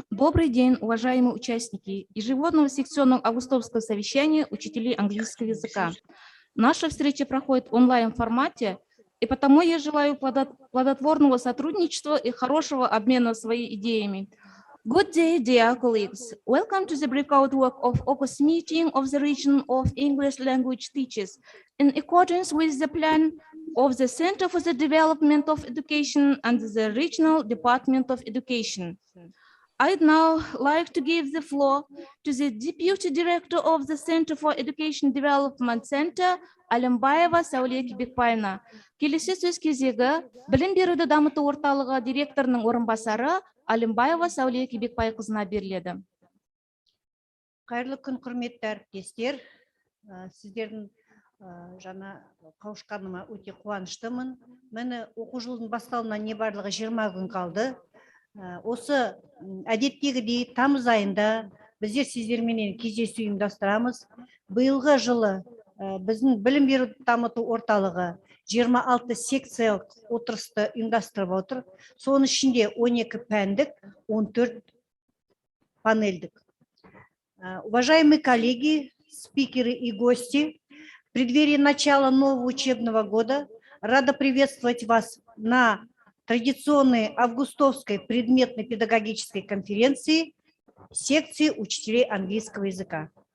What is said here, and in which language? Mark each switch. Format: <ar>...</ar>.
<ru>Добрый день, уважаемые участники ежегодного секционного августовского совещания учителей английского языка. Наша встреча проходит в онлайн-формате, и потому я желаю плодотворного сотрудничества и хорошего обмена своими идеями.</ru> <en>Good day, dear colleagues. Welcome to the breakout work of August meeting of the Region of English Language Teachers in accordance with the plan of the Center for the Development of Education and the Regional Department of Education. I'd now like to give the floor to the Deputy Director of the Center for Education Development Center, Алимбаева Сауле Кибекбайна.</en> <kk>Келесі сөз кезегі білім беруді дамыту орталығы директорының орынбасары Алимбаева Сауле Кибекбайқызына беріледі. Қайырлы күн, құрметті әріптестер. Сіздердің жаңа қауышқаныма өте қуаныштымын. Мені оқу жылының басталуына небарлығы 20 күн қалды. Осы әдеттегідей тамыз айында біздер сіздерменен кездесу ұйымдастырамыз. Биылғы жылы біздің білім беру дамыту орталығы 26 секциялық отырысты ұйымдастырып отыр. Соның ішінде 12 пәндік, 14 панельдік.</kk> <ru>Уважаемые коллеги, спикеры и гости, в преддверии начала нового учебного года рада приветствовать вас на традиционной августовской предметной педагогической конференции секции учителей английского языка.</ru>